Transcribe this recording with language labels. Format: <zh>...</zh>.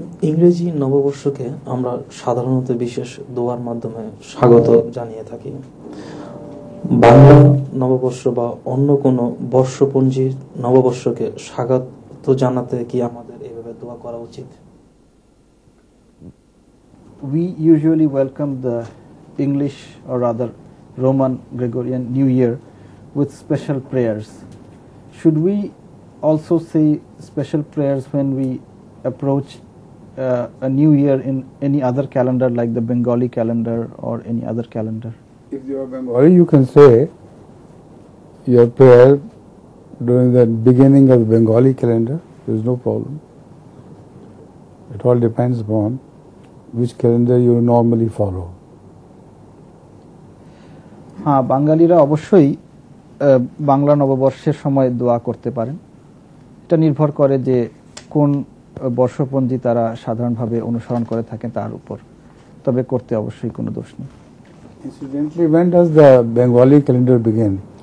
<bn>ইংরেজি নববর্ষকে আমরা সাধারণত বিশেষ দোয়ার মাধ্যমে স্বাগত জানিয়ে থাকি। বাংলা নববর্ষ বা অন্য কোনো বর্ষপঞ্জির নববর্ষকে স্বাগত জানাতে কি আমাদের এভাবে দোয়া করা উচিত?</bn> <en>We usually welcome the English or rather Roman Gregorian New Year with special prayers. Should we also say special prayers when we approach a new year in any other calendar like the Bengali calendar or any other calendar? If you are Bengali, you can say your prayer during the beginning of the Bengali calendar. There is no problem. It all depends upon which calendar you normally follow.</en> <bn>হ্যাঁ, বাঙালিরা অবশ্যই বাংলা নববর্ষের সময় দোয়া করতে পারেন। এটা নির্ভর করে যে কোন বর্ষপঞ্জি তারা সাধারণভাবে অনুসরণ করে থাকেন তার উপর, তবে করতে অবশ্যই কোনো দোষ নেই।</bn> <en>Incidentally, when does the Bengali calendar begin?</en>